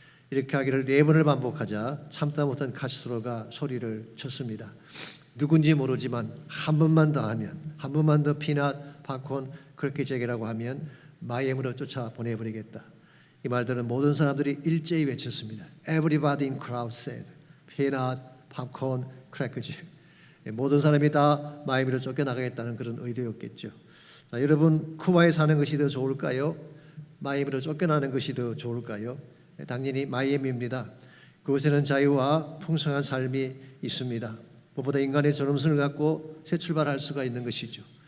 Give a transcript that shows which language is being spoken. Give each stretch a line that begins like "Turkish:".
Korean: 이렇게 하기를 4번을 반복하자 참다 못한 카스트로가 소리를 쳤습니다. 누군지 모르지만 한 번만 더 하면, 한 번만 더 피넛, 팝콘, 크래크잭이라고 하면 마이애미로 쫓아 보내버리겠다. 이 말들은 모든 사람들이 일제히 외쳤습니다.
English: Everybody in crowd said, peanut, popcorn, crackjack.
Korean: 모든 사람이 다 마이애미로 쫓겨나가겠다는 그런 의도였겠죠. 자, 여러분, 쿠바에 사는 것이 더 좋을까요? 마이애미로 쫓겨나는 것이 더 좋을까요? 당연히 마이애미입니다. 그곳에는 자유와 풍성한 삶이 있습니다. 무엇보다 인간의 존엄성을 갖고 새 출발할 수가 있는 것이죠.